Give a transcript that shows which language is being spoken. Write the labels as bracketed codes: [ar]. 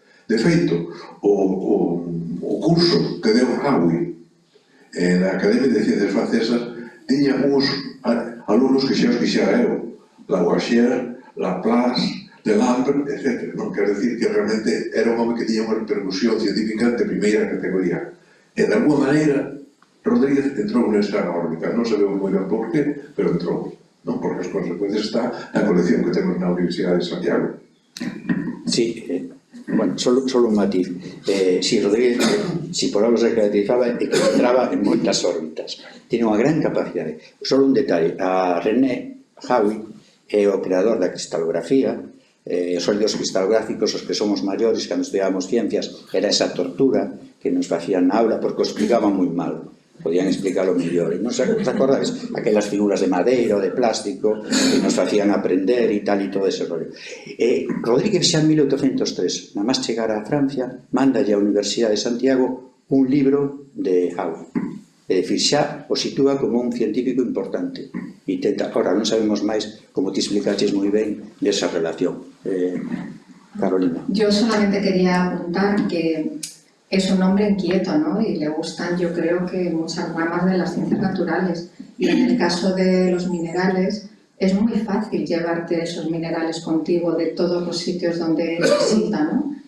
[gl] De feito, o curso que deu Aui na Academia de Ciencias Francesas tiña uns alumnos que xa os fixara eu, Lavoisier, Laplace, Delambre, etc. Non quero dicir que realmente era un home que tiña unha repercusión científica de primeira categoría. E, de alguma maneira, Rodríguez entrou nesta órbita. Non sabemos moi ben por qué, pero entrou. Non? Porque as consecuencias está na colección que temos na Universidade de Santiago. [es] Sí, bueno, solo un matiz. [gl] Si Rodríguez, si por algo se caracterizaba, é que entraba en moitas órbitas. Tiene unha gran capacidade. Solo un detalle. A René Hawi é o creador da cristalografía. Os sólidos cristalográficos, os que somos maiores, cando estudiábamos ciencias, era esa tortura que nos facían na aula porque o explicaban moi mal. Podían explicarlo mellor. Non se acordades? Aquelas figuras de madeira ou de plástico que nos facían aprender e tal e todo ese rollo. Rodríguez xa en 1803, na máis chegar a Francia, mandalle á Universidade de Santiago un libro de Hawi. É dicir, xa o sitúa como un científico importante. E ahora non sabemos máis, como te explicaches moi ben, desa relación. Carolina. [es] Yo solamente quería apuntar que es un hombre inquieto, ¿no? Y le gustan, yo creo que muchas ramas de las ciencias naturales. Y en el caso de los minerales, es muy fácil llevarte esos minerales contigo de todos los sitios donde él visita, ¿no?